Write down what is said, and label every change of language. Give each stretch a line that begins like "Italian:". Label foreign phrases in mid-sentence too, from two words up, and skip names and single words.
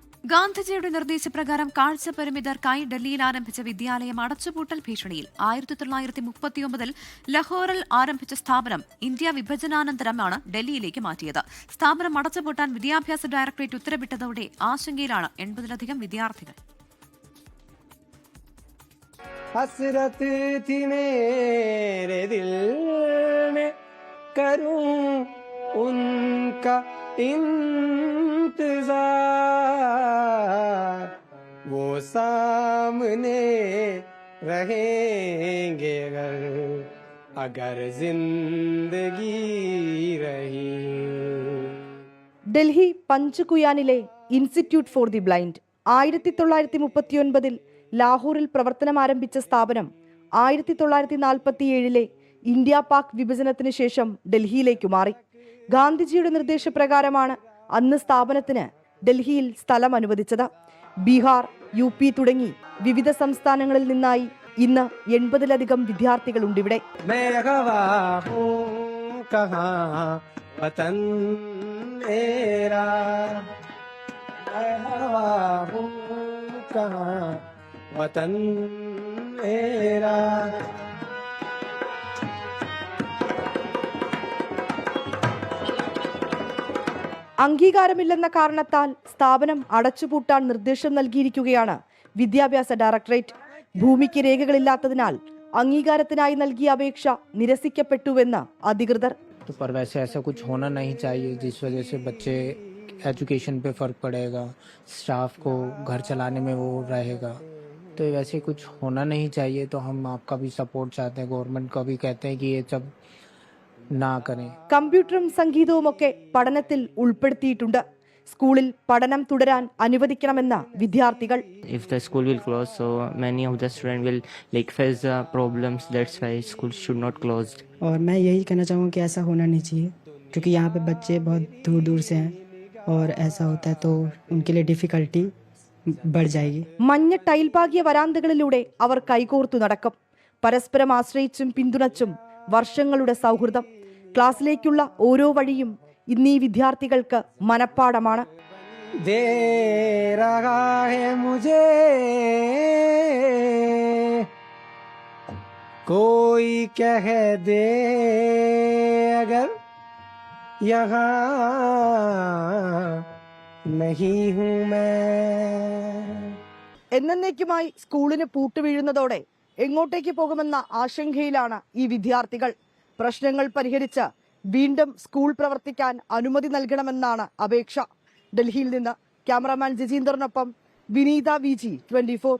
Malayalam: ഗാന്ധിജിയുടെ നിർദ്ദേശപ്രകാരം കാഴ്ച പരിമിതർക്കായി ഡൽഹിയിൽ ആരംഭിച്ച വിദ്യാലയം അടച്ചുപൂട്ടൽ ഭീഷണിയിൽ 1939 ലഹോറിൽ ആരംഭിച്ച സ്ഥാപനം ഇന്ത്യ വിഭജനാനന്തരമാണ് ഡൽഹിയിലേക്ക് മാറ്റിയത്. സ്ഥാപനം അടച്ചുപൂട്ടാൻ വിദ്യാഭ്യാസ ഡയറക്ടറേറ്റ് ഉത്തരവിട്ടതോടെ ആശങ്കയിലാണ് 80-ലധികം വിദ്യാർത്ഥികൾ.
Hindi: हसरत थी मेरे दिल में करूं उनका इंतजार वो सामने रहेंगे अगर जिंदगी रही.
Malayalam: ഡൽഹി പഞ്ച്കുയാനിലെ ഇൻസ്റ്റിറ്റ്യൂട്ട് ഫോർ ദി ബ്ലൈൻഡ് 1939 ലാഹോറിൽ പ്രവർത്തനം ആരംഭിച്ച സ്ഥാപനം 1947 ഇന്ത്യ പാക് വിഭജനത്തിന് ശേഷം ഡൽഹിയിലേക്ക് മാറി. ഗാന്ധിജിയുടെ നിർദ്ദേശപ്രകാരമാണ് അന്ന് സ്ഥാപനത്തിന് ഡൽഹിയിൽ സ്ഥലം അനുവദിച്ചത്. ബീഹാർ, UP തുടങ്ങി വിവിധ സംസ്ഥാനങ്ങളിൽ നിന്നായി ഇന്ന് 80-ലധികം വിദ്യാർത്ഥികളുണ്ട് ഇവിടെ.
Hindi: वतन मेरा
Malayalam: അംഗീകാരമില്ലെന്ന കാരണത്താൽ സ്ഥാപനം അടച്ചുപൂട്ടാൻ നിർദ്ദേശം നൽകിയിരിക്കുകയാണ് വിദ്യാഭ്യാസ ഡയറക്ടറേറ്റ്. ഭൂമിക്ക് രേഖകളില്ലാത്തതിനാൽ അംഗീകാരത്തിനായി നൽകിയ അപേക്ഷ നിരസിക്കപ്പെട്ടുവെന്ന് അധികൃതർ.
Hindi: पर वैसे ऐसा कुछ होना नहीं चाहिए जिस वजह से बच्चे एजुकेशन पे फर्क पड़ेगा, स्टाफ को घर चलाने में वो रहेगा, तो वैसे कुछ होना नहीं चाहिए. तो हम आपका भी सपोर्ट चाहते हैं, गवर्नमेंट को भी कहते हैं कि ये सब ना करें.
Malayalam: കമ്പ്യൂട്ടറും സംഗീതവുമൊക്കെ പഠനത്തിൽ ഉൾപ്പെടുത്തിയിട്ടുണ്ട്. സ്കൂളിൽ പഠനം തുടരാൻ അനുവദിക്കണമെന്ന് വിദ്യാർത്ഥികൾ.
English: If the school will close, so many of the students will face problems. That's why school should not close.
Hindi: और मैं यही कहना चाहूँगा कि ऐसा होना नहीं चाहिए, क्योंकि यहाँ पे बच्चे बहुत दूर दूर से हैं और ऐसा होता है तो उनके लिए डिफिकल्टी बढ़ जाएगी.
Malayalam: മഞ്ഞ ടൈൽ പാകിയ വരാന്തകളിലൂടെ അവർ കൈകോർത്തു നടക്കും. പരസ്പരം ആശ്രയിച്ചും പിന്തുണച്ചും വർഷങ്ങളുടെ സൗഹൃദം. ക്ലാസ്സിലേക്കുള്ള ഓരോ വഴിയും ഇന്നീ വിദ്യാർത്ഥികൾക്ക് മനപ്പാടമാണ്.
Hindi: दे रहा है मुझे कोई कह दे अगर यहाँ नहीं हूँ मैं.
Malayalam: എന്നേക്കുമായി സ്കൂളിന് പൂട്ടുവീഴുന്നതോടെ എങ്ങോട്ടേക്ക് പോകുമെന്ന ആശങ്കയിലാണ് ഈ വിദ്യാർത്ഥികൾ. പ്രശ്നങ്ങൾ പരിഹരിച്ച് വീണ്ടും സ്കൂൾ പ്രവർത്തിക്കാൻ അനുമതി നൽകണമെന്നാണ് അപേക്ഷ. ഡൽഹിയിൽ നിന്ന് ക്യാമറാമാൻ ജിജീന്ദറിനൊപ്പം വിനീത VG 24.